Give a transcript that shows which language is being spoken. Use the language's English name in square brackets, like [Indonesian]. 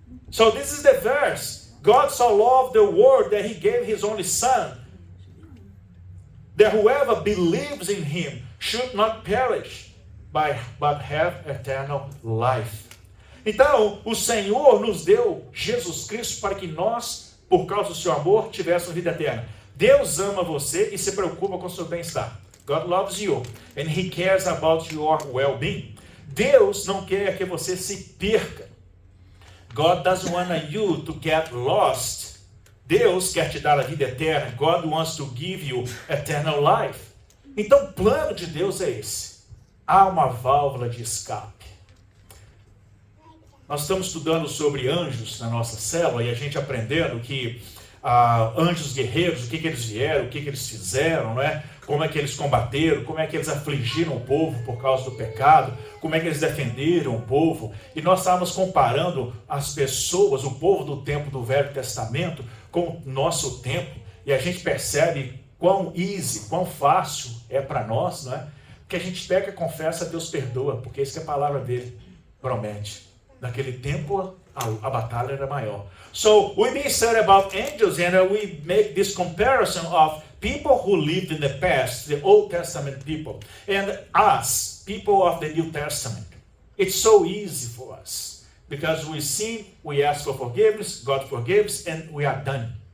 [English] So this is the verse. God so loved the world that He gave His only Son, that whoever believes in Him should not perish, but have eternal life. [Portuguese] Então, o Senhor nos deu Jesus Cristo para que nós, por causa do seu amor, tivéssemos vida eterna. Deus ama você e se preocupa com o seu bem-estar. [English] God loves you and He cares about your well-being. [Portuguese] Deus não quer que você se perca. [English] God doesn't want you to get lost. [Portuguese] Deus quer te dar a vida eterna. [English] God wants to give you eternal life. [Portuguese] Então o plano de Deus é esse. Há uma válvula de escape. Nós estamos estudando sobre anjos na nossa célula e a gente aprendendo que anjos guerreiros, o que eles vieram, o que eles fizeram, não é? Como é que eles combateram, como é que eles afligiram o povo por causa do pecado, como é que eles defenderam o povo. E nós estávamos comparando as pessoas, o povo do tempo do Velho Testamento, com o nosso tempo, e a gente percebe quão easy, quão fácil é para nós, não é? Porque a gente peca, confessa, Deus perdoa, porque isso que a palavra dele promete. Naquele tempo a batalha era maior. [English] So we been studying about angels and we make this comparison of people who lived in the past, the Old Testament people, and us, people of the New Testament. It's so easy for us because we sin, we ask for forgiveness, God forgives, and we are done.